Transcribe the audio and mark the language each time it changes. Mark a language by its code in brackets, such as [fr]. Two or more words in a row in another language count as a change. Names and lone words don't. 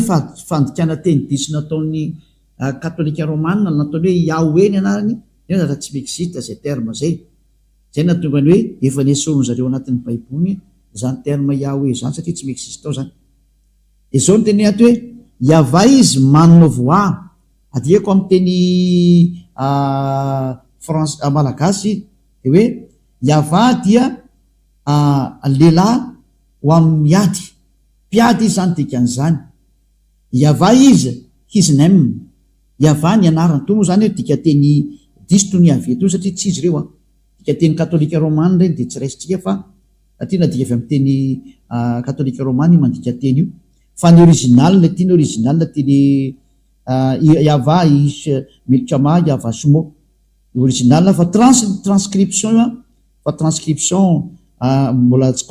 [mg] fandikana teny diso nataon'ny katolika romana nataony hoe Yahweh ny anarany raha tsy mexiste zay terme zay zay natonga ny hoe efa nesorony zareo anatin'ny baiboly zany terme Yahweh zany satria tsy mexiste ao zany de zao ny teny ato hoe yava izy manovoa adiako amin'ny teny malagasy de hoe yava dia lehilahy ho amin'ny miady mpiady izy zany dikan'izany yava izy [en] his name [mg] yava ny anarany to moa zany hoe dika teny diso to ny avy eto satria tsy izy ireo dika teny katolika romana reny de tsy raisitsika fa satria nadika avy amin'ny teny katolika romana mandika teny io fa ny original tiany original teny [he] yava is milchama yava shmo [mg] original fa transcription fa transcription mbola tsy